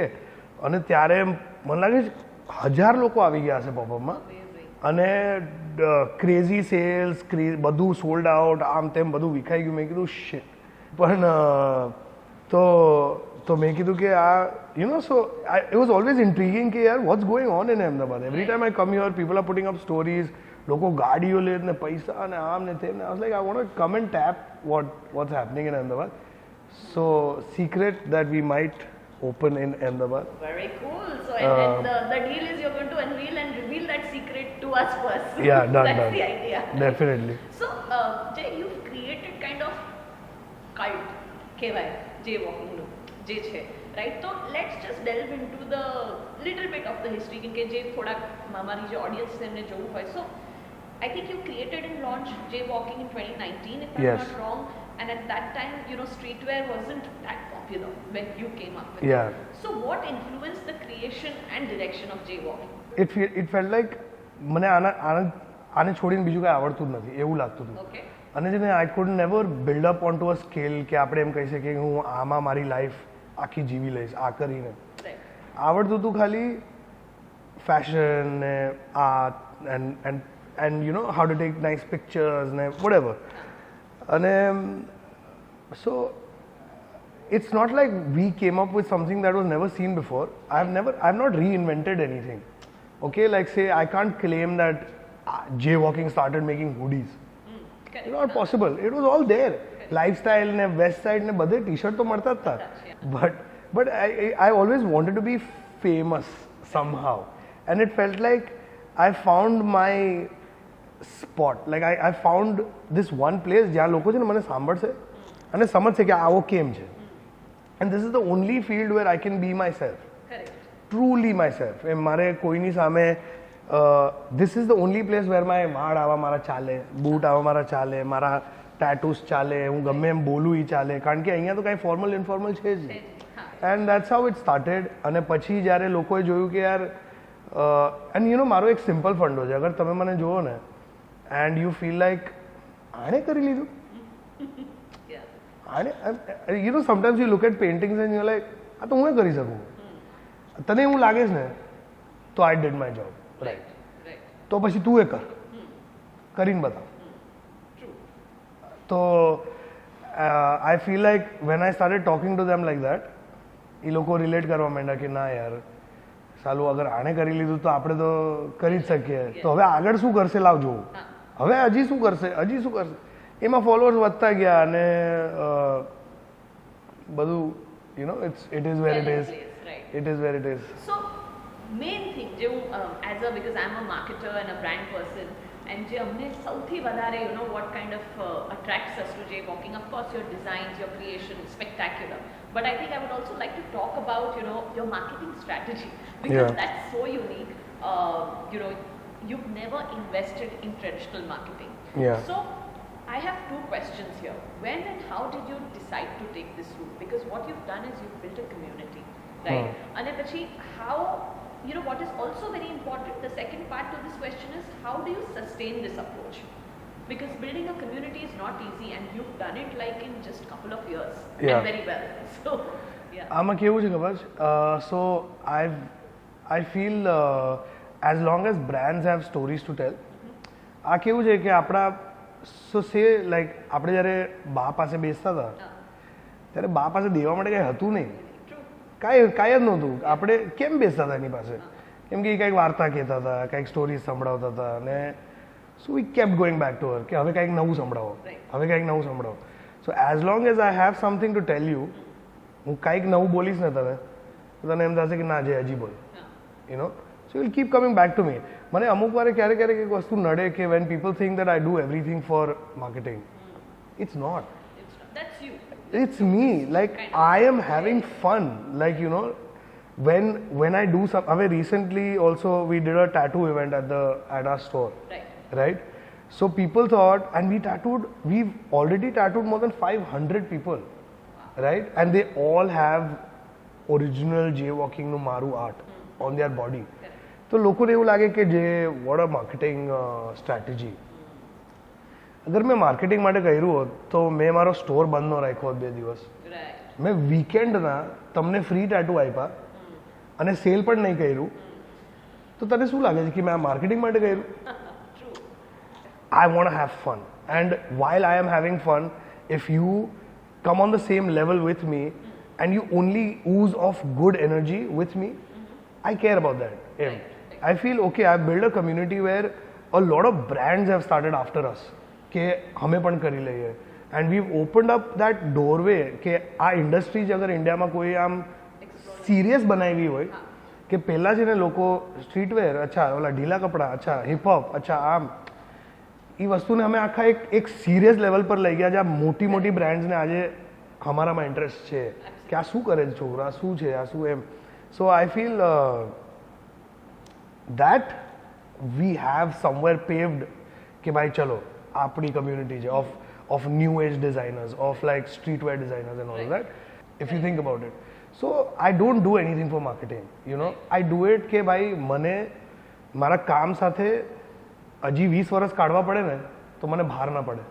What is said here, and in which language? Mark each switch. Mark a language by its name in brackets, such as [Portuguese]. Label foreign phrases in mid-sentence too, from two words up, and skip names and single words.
[Gujarati] અને ત્યારે મને લાગે છે 1000 લોકો આવી ગયા હશે પોપઅપમાં અને [English] crazy sales, [Gujarati] બધું [English] sold out, [Gujarati] આમ તેમ બધું વિખાઈ ગયું. મેં કીધું શિટ. પણ તો મેં કીધું કે આ [English] you know so it was always intriguing [Gujarati] કે યાર [English] what's going on in Ahmedabad. every time I come here people are putting up stories, [Gujarati] લોકો ગાડીઓ લે ને પૈસા ને આમ ને તેમ ને. [English] I was like I want to come and tap what's happening in Ahmedabad. So secret that we might open in Ahmedabad. Very cool. So and the deal is you're going to unveil and reveal that secret to us first. Yeah, done. That's the idea. Definitely. So Jay, you've created kind of cult kevay Jaywalking look [Gujarati] જે છે, [English] right? So let's just delve into the little bit of the history [Gujarati] કે જે થોડા મારી જે ઓડિયન્સ એમને જોવું હોય. [English] So I think you created and launched Jaywalking in 2019, if I'm not wrong. And at that time, you know, streetwear wasn't that popular when you came up with it. So what influenced the creation and direction of Jaywalking? It felt like [Gujarati] મને આને છોડીને બીજું કાંઈ આવડતું જ નથી એવું લાગતું હતું. [English] Okay. [Gujarati] અને છે ને [English] I could never build up on to a scale [Gujarati] કે આપણે એમ કહી શકીએ કે હું આમાં મારી લાઈફ આખી જીવી લઈશ આ કરીને. આવડતું હતું ખાલી ફેશન ને આર્ટ [English] and you know how to take nice pictures and whatever. And so it's not like we came up with something that was never seen before. I've not reinvented anything. Okay, like say I can't claim that Jaywalking started making hoodies. It's not possible. It was all there. [Gujarati] Lifestyle ne west side ને બધે t-shirt તો મારતા થા. [English] But I always wanted to be famous somehow, and it felt like I found my spot. Like I found this one place [Gujarati] જ્યાં લોકો છે ને મને સાંભળશે અને સમજશે કે આવો કેમ છે. [English] And this is the only field where I can be myself. Correct. Truly myself. [Gujarati] મારે કોઈની સામે [English] this is the only place where my [Gujarati] વાળ આવા મારા ચાલે, બૂટ આવા મારા ચાલે, મારા ટેટૂસ ચાલે, હું ગમે એમ બોલું એ ચાલે. કારણ કે અહીંયા તો કાંઈ [English] formal informal [Gujarati] છે જ નહીં. [English] And that's how it started. [Gujarati] અને પછી જ્યારે લોકોએ જોયું કે યાર [English] and you know [Gujarati] મારો એક સિમ્પલ ફંડો છે. અગર તમે મને જુઓ ને [English] and you feel like [Gujarati] આને કરી લીધું આને, [English] you know sometimes you look at paintings and you're like [Gujarati] આ તો હું કરી શકું. તને એવું લાગે છે ને તો [English] I did my job. [Gujarati] Right. તો પછી તું એ કરીને બતાવ. તો [English] I feel like when I started talking to them like that [Gujarati] એ લોકો રિલેટ કરવા માંડ્યા કે નાયાર સાલું અગર આને કરી લીધું તો આપણે તો કરી જ શકીએ. તો હવે આગળ શું કરશે લાવ જોવું. હવે હજી શું કરશે. એમાં ફોલોઅર્સ વધતા ગયા અને બધું [English] you know it is where it is. It is where it is. So main thing [Gujarati] જે હું [English] because I'm a marketer and a brand person, and [Gujarati] જે અમને સૌથી વધારે [English] you know what kind of attracts us to Jaywalking, of course your designs, your creation, spectacular. But I think I would also like to talk about you know your marketing strategy, because that's so unique. You know, you've never invested in traditional marketing. So I have 2 questions here. When and how did you decide to take this route? Because what you've done is you've built a community, right? And પછી how you know what is also very important, the second part to this question is how do you sustain this approach? Because building a community is not easy and you've done it like in just a couple of years and very well. So, yeah. [Gujarati] આમાં કેવું છે ખબર છે? [English] So I feel as long as brands have stories to tell, [Gujarati] આ કેવું છે કે આપણા [English] so say like [Gujarati] આપણે જ્યારે બા પાસે બેસતા હતા ત્યારે બા પાસે દેવા માટે કંઈ હતું નહીં, કાંઈ જ નહોતું. આપણે કેમ બેસતા હતા એની પાસે? કેમ કે એ કંઈક વાર્તા કહેતા હતા, કંઈક સ્ટોરીઝ સંભળાવતા હતા અને [English] so we kept going back to her [Gujarati] કે હવે કંઈક નવું સંભળાવો, હવે કંઈક નવું સંભળાવો. [English] so as long as I have something to tell you, [Gujarati] હું કંઈક નવું બોલીશ ને તને તો તને એમ થશે કે ના જે હજી બોલ, [English] you know. so will keep coming back to me. [Gujarati] મને અમુક વારે ક્યારેક ક્યારેક એક વસ્તુ નડે કે [English] when people think that I do everything for marketing. it's not. That's you. It's me. Like I am having fun. Like you know, when I do some. હવે recently also we did a tattoo event at our store. Right. So people thought, and we've already tattooed more than 500 people. Right. And they all have original Jaywalking [Gujarati] નું મારું [English] art on their body. [Gujarati] તો લોકોને એવું લાગે કે જે [English] what a marketing strategy. [Gujarati] અગર મેં માર્કેટિંગ માટે કર્યું હોત તો મેં મારો સ્ટોર બંધ ન રાખ્યો હોત 2 દિવસ. મેં વીકેન્ડના તમને ફ્રી ટેટુ આપ્યા અને સેલ પણ નહીં કર્યું તો તને શું લાગે છે કે મેં આ માર્કેટિંગ માટે કર્યું? [English] I want to have fun, and while I am having fun, if you come on the same level with me and you only ooze off good energy with me, I care about that. I feel okay, I built a community where a lot of brands have started after us [Gujarati] કે અમે પણ કરી લઈએ, [English] and we've opened up that doorway [Gujarati] કે આ ઇન્ડસ્ટ્રી જ અગર ઇન્ડિયામાં કોઈ આમ સિરિયસ બનાવી હોય કે પહેલાં છે ને લોકો સ્ટ્રીટવેર, અચ્છા ઓલા ઢીલા કપડાં, અચ્છા હિપહોપ, અચ્છા આમ, એ વસ્તુને અમે આખા એક [English] serious level [Gujarati] પર લઈ ગયા છે. આ મોટી મોટી બ્રાન્ડ્સને આજે અમારામાં ઇન્ટરેસ્ટ છે કે આ શું કરે છે છોકરો, આ શું છે, આ શું એમ. [English] so I feel that we have somewhere paved [Gujarati] કે ભાઈ ચલો આપણી [English] community છે of new age designers, of like streetwear designers and all that, if you think about it. So I don't do anything for marketing, you know. I do it [Gujarati] કે ભાઈ મને મારા કામ સાથે હજી 20 વર્ષ કાઢવા પડે ને તો મને ભાર ના પડે.